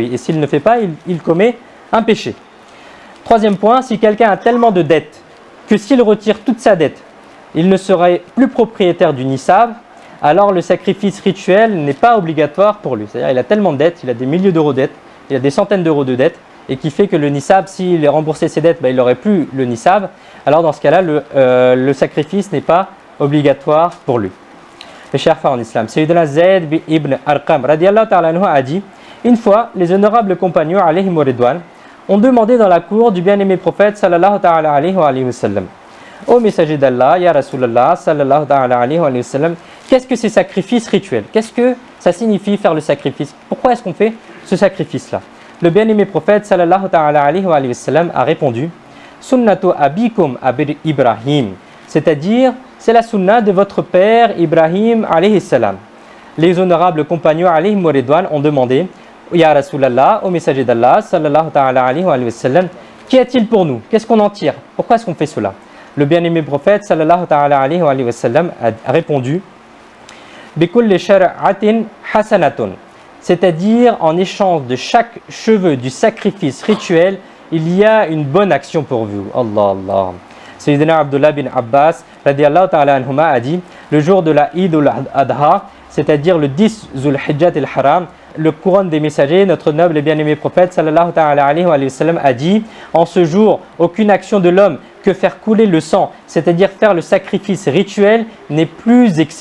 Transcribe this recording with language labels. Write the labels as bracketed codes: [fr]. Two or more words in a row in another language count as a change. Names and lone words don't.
[fr] Et s'il ne le fait pas, il commet un péché. Troisième point, si quelqu'un a tellement de dettes que s'il retire toute sa dette, il ne serait plus propriétaire du nisab, alors le sacrifice rituel n'est pas obligatoire pour lui. C'est-à-dire qu'il a tellement de dettes, il a des milliers d'euros de dettes, il a des centaines d'euros de dettes, et qui fait que le nisab, s'il remboursait ses dettes, il n'aurait plus le nisab. Alors dans ce cas-là, le sacrifice n'est pas obligatoire pour lui. Les chers frères en islam, Sayyidina Zayd ibn Arqam [ar] رضي الله تعالى عنه [fr] a dit: une fois, les honorables compagnons [ar] عليهم الرضوان [fr] ont demandé dans la cour du bien-aimé prophète [ar] صلى الله تعالى عليه وسلم: [fr] ô messager d'Allah, [ar] يا رسول الله صلى الله تعالى عليه وسلم, [fr] qu'est-ce que ces sacrifices rituels? Qu'est-ce que ça signifie faire le sacrifice? Pourquoi est-ce qu'on fait ce sacrifice-là? Le bien-aimé prophète [ar] صلى الله تعالى عليه وسلم [fr] a répondu: [ar] سنة أبيكم أبي إبراهيم, [fr] c'est-à-dire c'est la sunna de votre père Ibrahim [ar] عليه السلام. [fr] Les honorables compagnons [ar] عليهم الرضوان [fr] ont demandé: [ar] يا رسول الله, [fr] au messager d'Allah [ar] صلى الله تعالى عليه وسلم, [fr] qu'y a-t-il pour nous? Qu'est-ce qu'on en tire? Pourquoi est-ce qu'on fait cela? Le bien-aimé prophète [ar] صلى الله تعالى عليه وسلم [fr] a répondu: [ar] بكل شعرة حسنة, [fr] c'est-à-dire en échange de chaque cheveu du sacrifice rituel, il y a une bonne action pour vous. [ar] الله الله. [fr] Sayyidina Abdullah bin Abbas [ar] رضي الله تعالى عنهما [fr] a dit: le jour de la Eid al-Adha, c'est-à-dire le 10 Zul Hijjat al-Haram, le couronne des messagers, notre noble et bien-aimé prophète [ar] صلى الله تعالى عليه وسلم [fr] a dit: en ce jour, aucune action de l'homme que faire couler le sang, c'est-à-dire faire le sacrifice rituel, n'est plus excellente.